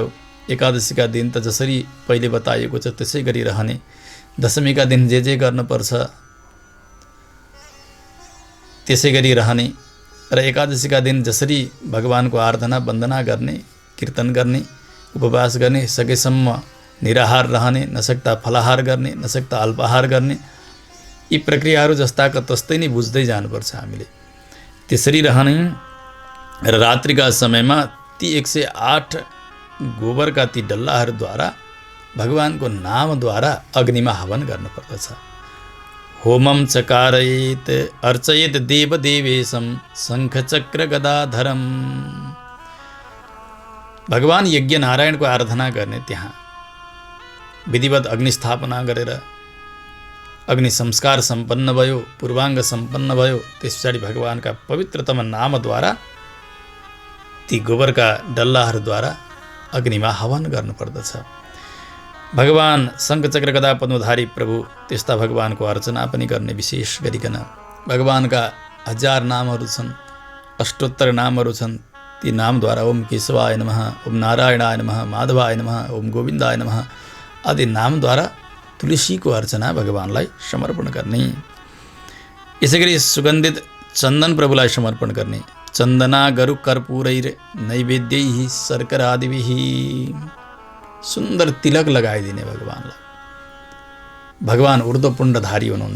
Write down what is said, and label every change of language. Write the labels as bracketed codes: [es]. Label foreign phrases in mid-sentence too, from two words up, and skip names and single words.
[ne] एकादशीका दिन त जसरी पहिले बताइएको छ त्यसै गरी रहने, दशमीका दिन जे गर्नुपर्छ त्यसै गरी रहने र एकादशीका दिन जसरी भगवानको आराधना वन्दना गर्ने, कीर्तन गर्ने, उपवास गर्ने, सकेसम्म निराहार रहने, नसक्दा फलाहार गर्ने, नसक्दा अल्पाहार गर्ने, यी प्रक्रियाहरू जस्ताका तस्तै नै बुझ्दै जानुपर्छ हामीले। त्यसरी रहने र रात्रिका समयमा ती 108 गोबरका ती डल्लाहरूद्वारा भगवानको नामद्वारा अग्निमा हवन गर्नुपर्दछ। [sa] होमम चकारयेत अर्चयेत देवदेवेशम शङ्खचक्र गदाधरम। [ne] भगवान यज्ञ नारायणको आराधना गर्ने त्यहाँ विधिवत अग्निस्थापना गरेर अग्नि संस्कार सम्पन्न भयो, पूर्वाङ्ग सम्पन्न भयो। त्यस पछाडि भगवानका पवित्रतम नामद्वारा ती गोबरका डल्लाहरूद्वारा अग्निमा हवन गर्नुपर्दछ। भगवान शङ्खचक्र गदा पद्मधारी प्रभु त्यस्ता भगवानको अर्चना पनि गर्ने। विशेष गरिकन भगवानका 1000 नामहरू छन्, अष्टोत्तर नामहरू छन्। ती नामद्वारा [sa] ओम केशवाय नमः, ओम नारायणाय नमः, माधवाय नमः, ओम गोविन्दाय नमः [ne] आदि नामद्वारा तुलसीको अर्चना भगवानलाई समर्पण गर्ने। यसैगरी सुगन्धित चन्दन प्रभुलाई समर्पण गर्ने। [sa] चन्दना गरु कर्पूरैर नैवेद्यैः शर्करादिभिः। [ne] सुन्दर तिलक लगाइदिने भगवानलाई। भगवान ऊर्ध्वपुण्डधारी हुनुहुन्छ।